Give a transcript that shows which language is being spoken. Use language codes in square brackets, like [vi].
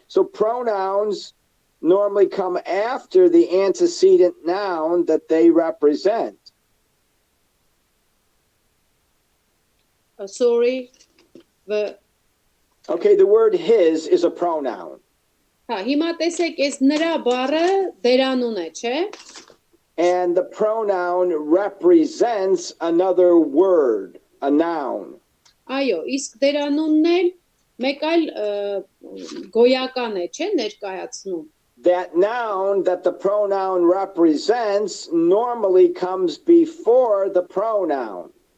[en] So pronouns normally come after the antecedent noun that they represent. Sorry. Okay, the word his is a pronoun. [hy] Հա, հիմա տեսեք, այս նրա բառը դերանուն է, չէ՞։ [en] and the pronoun represents another word, a noun. [hy] Այո, իսկ դերանունն էլ մեկ այլ գոյական է, չէ՞, ներկայացնում։ [en] That noun that the pronoun represents normally comes before the pronoun.